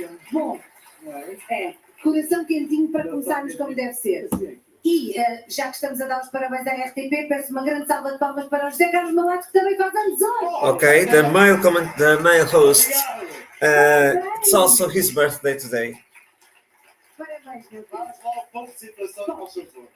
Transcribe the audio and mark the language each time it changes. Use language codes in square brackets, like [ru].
[pt] Bom, coração quentinho para começarmos como deve ser. E, já que estamos a dar os parabéns à RTP, peço uma grande salva de palmas para o José Carlos Malato, que também faz anos hoje. [en] Okay, the male host. It's also his birthday today. [pt] Parabéns, meu Deus. Vamos lá, participação, por favor.